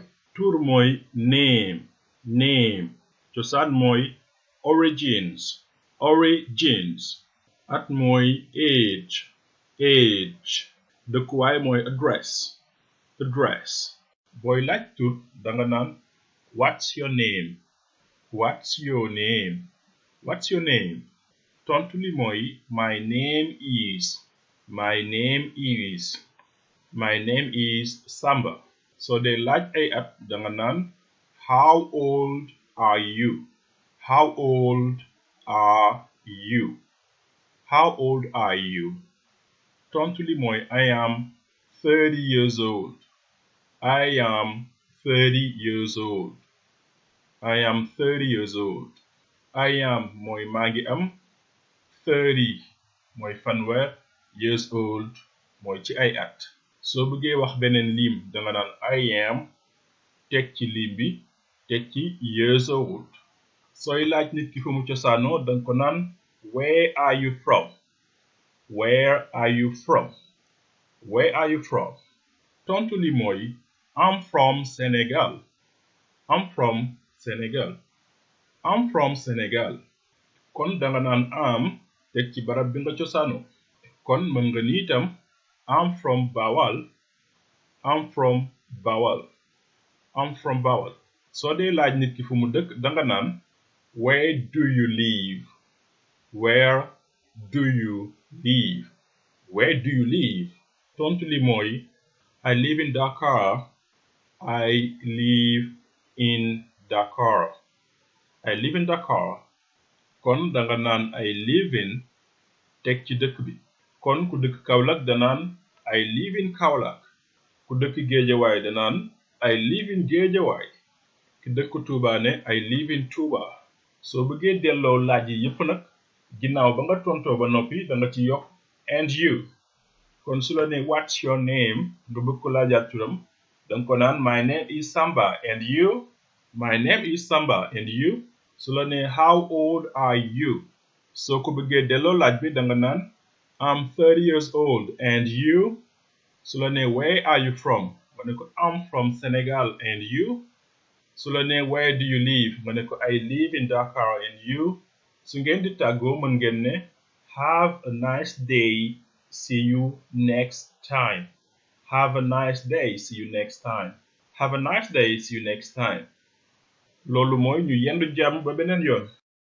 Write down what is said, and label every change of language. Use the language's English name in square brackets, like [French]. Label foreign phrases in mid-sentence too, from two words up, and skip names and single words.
[Wolof] tur mooy name cosaan mooy origins at mooy age dëkkuwaay mooy address booy laaj tur danga naan [English] what's your name [Wolof] tontu li mooy [English] my name is Samba. [Wolof] soo dee laaj ay at danga naan [English] how old are you [Wolof] tontu li mooy [English] I am 30 years old. I am [Wolof] mooy maa ngi am 30 mooy fanweer [English] years old [Wolof] mooy ci ay at. soo bëggee wax beneen lim danga naan [English] I am [Wolof] teg ci lim bi teg ci [English] years old. [Wolof] sooy laaj nit ki fu mu cosaanoo danga ko naan [English] where are you from [Wolof] tontu li mooy [English] I'm from Senegal. [Wolof] kon danga naan am teg ci barab bi nga cosaanoo kon mën nga ni itam [English] I'm from Bawal. [Wolof] soo dee laaj nit ki fu mu dëkk danga naan [English] where do you live [Wolof] tontu li mooy [English] I live in Dakar. [Wolof] kon danga naan [English] I live in [Wolof] teg ci dëkk bi kon ku dëkk Kaolack danaan [English] I live in Kaolack. [Wolof] ku dëkk Géejawaay danaan [English] I live in Géejawaay. [Wolof] ki dëkk Touba ne [English] I live in Touba. [Wolof] soo bëggee delloo laaj yi yépp nag ginnaaw ba nga tontoo ba noppi danga ci yokk [English] and you. [Wolof] kon su la ne [English] what's your name [Wolof] nga bëgg ko laajaat turam danga ko naan [English] my name is Samba and you. [Wolof] su la ne [English] how old are you [Wolof] soo ko bëggee delloo laaj bi danga naan [English] I'm 30 years old and you. [Wolof] su la ne [English] where are you from [Wolof] nga ne ko [English] I'm from Senegal and you. [Wolof] su la ne [English] where do you live [Wolof] nga ne ko [English] I live in Dakar and you. [Wolof] su ngeen di tàggoo mën ngeen ne [English] have a nice day, see you next time. [Wolof] loolu mooy ñu yendu jàmm ba beneen yoon.